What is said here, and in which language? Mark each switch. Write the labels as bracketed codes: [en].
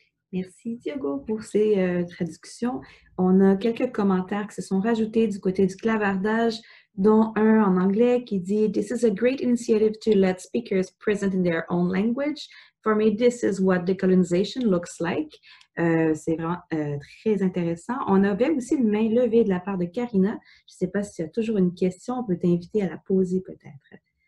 [fr] Merci Diogo pour ces traductions. On a quelques commentaires qui se sont rajoutés du côté du clavardage, dont un en anglais qui dit [en] "This is a great initiative to let speakers present in their own language. For me, this is what decolonization looks like." [fr] C'est vraiment très intéressant. On avait aussi une main levée de la part de Karina. Je ne sais pas si tu as toujours une question, on peut t'inviter à la poser peut-être.